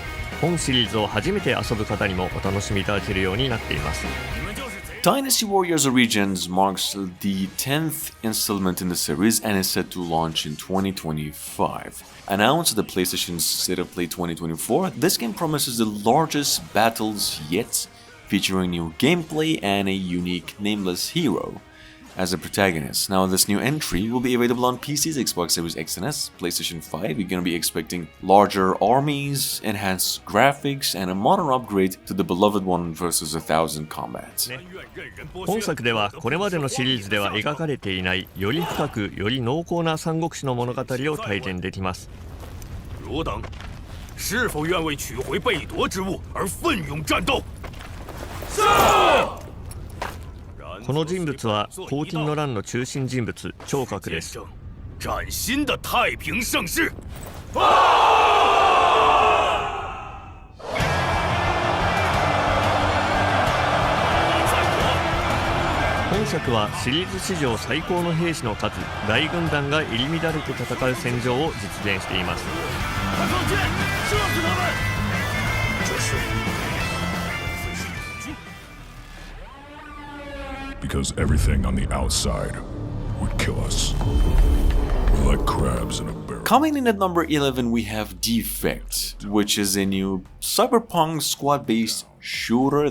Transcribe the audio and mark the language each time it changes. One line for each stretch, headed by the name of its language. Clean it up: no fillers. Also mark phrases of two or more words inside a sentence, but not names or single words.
Japanese: 本シリーズを初めて遊ぶ方にもお楽しみいただけるようになっています。
English: Dynasty Warriors Origins marks the 10th installment in the series and is set to launch in 2025. Announced at the PlayStation's State of Play 2024, this game promises the largest battles yet, featuring new gameplay and a unique nameless hero as a protagonist. Now, this new entry will be available on PCs, Xbox Series X and S, PlayStation 5. You're gonna be expecting larger armies, enhanced graphics, and a modern upgrade to the beloved 1 vs 1000 combat.
Japanese: 本作ではこれまでのシリーズでは描かれていないより深くより濃厚な三国志の物語を体験できます。
Chinese: 汝等是否愿为取回被夺之物而奋勇战斗？是。然
Japanese: この人物は黄金の乱の中心人物聴覚です。
Chinese: 崭新的太平盛世。
Japanese: 本作はシリーズ史上最高の兵士の数大軍団が入り乱れて戦う戦場を実現しています。
English: Because everything on the outside would kill us. We're like crabs in a barrel. Coming in at number 11, we have Defect, which is a new cyberpunk squad-based shooter.